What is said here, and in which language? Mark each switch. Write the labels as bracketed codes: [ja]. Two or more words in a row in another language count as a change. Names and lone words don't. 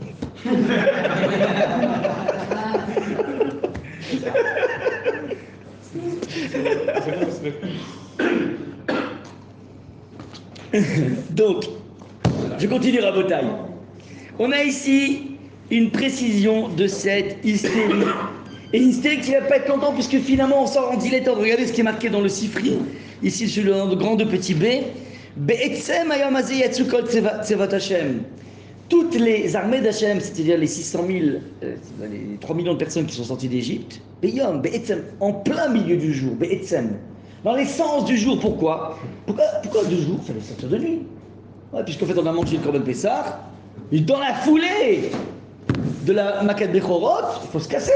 [fr] Donc, je continue à Rabotaille. On a ici une précision de cette hystérie. Et une hystérie qui ne va pas être longtemps, puisque finalement on sort en dilettante. Regardez ce qui est marqué dans le Sifri, ici sur le grand de petit b. [he] בעצם היום הזה יצאו כל צבאות השם. [fr] Toutes les armées d'Hachem, c'est-à-dire les 600 000, les 3 millions de personnes qui sont sorties d'Égypte, Be'yom, Be'etzem, en plein milieu du jour, Be'etzem, dans l'essence du jour. Pourquoi de jour? Il fallait sortir de nuit. Ouais, puisqu'en fait on a mangé le [he] קרבן פסח, [fr] et dans la foulée de la [he] מכת בכורות, [fr] il faut se casser.